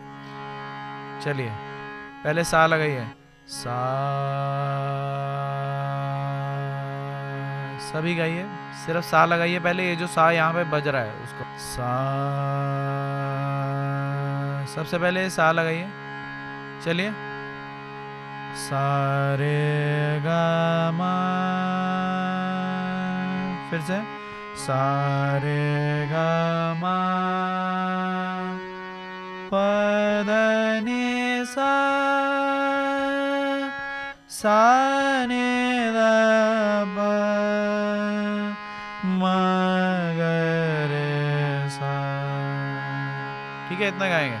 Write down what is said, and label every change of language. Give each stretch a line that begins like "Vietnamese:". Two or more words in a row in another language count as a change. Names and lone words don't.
Hindi: चलिए पहले सा लगाइए, सा, सभी गाइए, सिर्फ सा लगाइए पहले, ये जो सा यहाँ पे बज रहा है उसको, सा, सबसे पहले सा लगाइए। चलिए, सा रे गा मा, फिर से सा रे गा मा प ध नि सा, सा नि ध प म ग रे सा, ठीक है, इतना गाएंगे।